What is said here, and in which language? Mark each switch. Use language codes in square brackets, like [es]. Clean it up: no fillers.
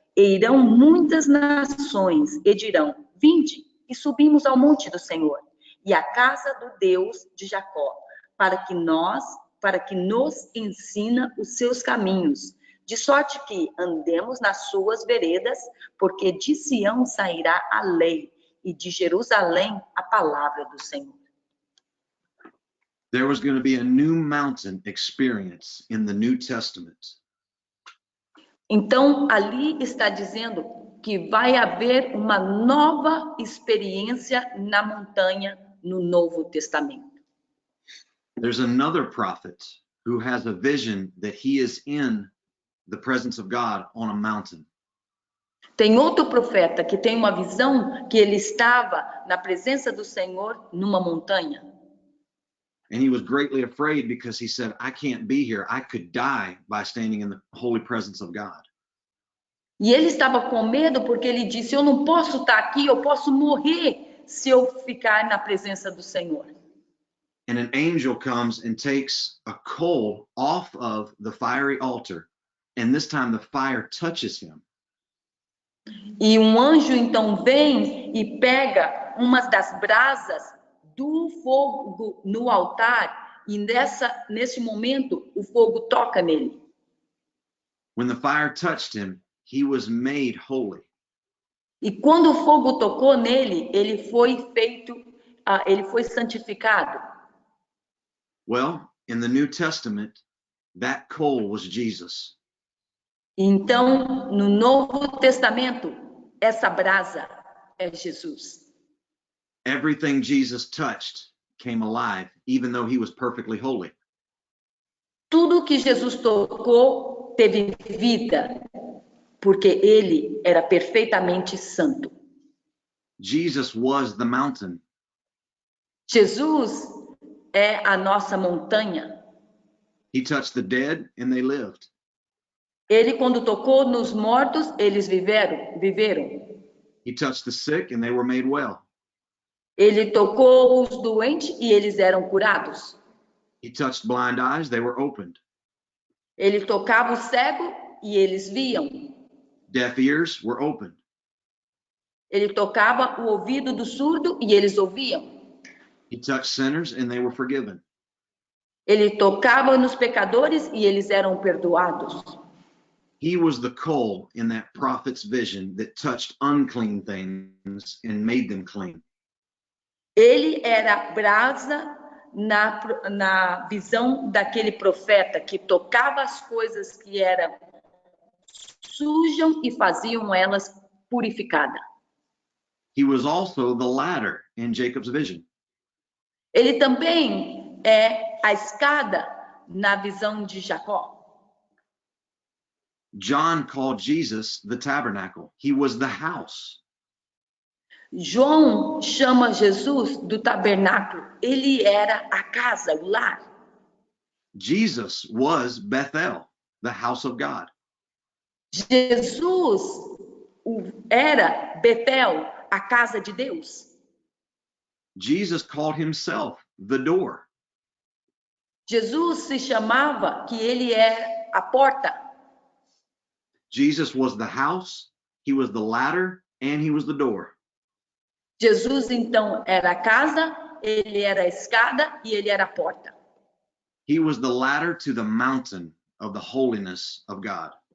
[pt] E irão muitas nações e dirão: vinde e subimos ao monte do Senhor e à casa do Deus de Jacó, para que nos ensina os seus caminhos, de sorte que andemos nas suas veredas, porque de Sião sairá a lei e de Jerusalém a palavra do Senhor. [en] There was going to be a new mountain experience in the New Testament. [pt] Então, ali está dizendo que vai haver uma nova experiência na montanha no Novo Testamento. [en] There's another prophet who has a vision that he is in the presence of God on a mountain. [pt] Tem outro profeta que tem uma visão que ele estava na presença do Senhor numa montanha. [en] And he was greatly afraid because he said, I can't be here. I could die by standing in the holy presence of God. [pt] E ele estava com medo porque ele disse: eu não posso estar aqui, eu posso morrer se eu ficar na presença do Senhor. [en] And an angel comes and takes a coal off of the fiery altar, and this time the fire touches him. [pt] E um anjo então vem e pega umas das brasas do fogo no altar, e nesse momento o fogo toca nele. [en] When the fire touched him, he was made holy. [pt] E quando o fogo tocou nele, ele foi santificado. [en] Well, in the New Testament, that coal was Jesus. [pt] Então, no Novo Testamento, essa brasa é Jesus. [en] Everything Jesus touched came alive, even though he was perfectly holy. [pt] Tudo que Jesus tocou teve vida, porque ele era perfeitamente santo. [en] Jesus was the mountain. [pt] Jesus é a nossa montanha. [en] He touched the dead and they lived. [pt] Ele, quando tocou nos mortos, eles viveram. [en] He touched the sick and they were made well. [pt] Ele tocou os doentes e eles eram curados. [en] He touched blind eyes, they were opened. [pt] Ele tocava o cego e eles viam. [en] Deaf ears were opened. [pt] Ele tocava o ouvido do surdo e eles ouviam. [en] He touched sinners and they were forgiven. [pt] Ele tocava nos pecadores e eles eram perdoados. [en] He was the coal in that prophet's vision that touched unclean things and made them clean. [pt] Ele era a brasa na visão daquele profeta que tocava as coisas que eram sujas e faziam elas purificadas. [en] He was also the ladder in Jacob's vision. [pt] Ele também é a escada na visão de Jacó. [en] John called Jesus the tabernacle. He was the house. [pt] João chama Jesus do tabernáculo. Ele era a casa, o lar. [en] Jesus was Bethel, the house of God. [pt] Jesus era Betel, a casa de Deus. [en] Jesus called himself the door. [pt] Jesus se chamava que ele é a porta. [en] Jesus was the house, he was the ladder, and he was the door. [pt] Jesus, então, era a casa, ele era a escada e ele era a porta. [en] He was the ladder to the mountain of the holiness of God.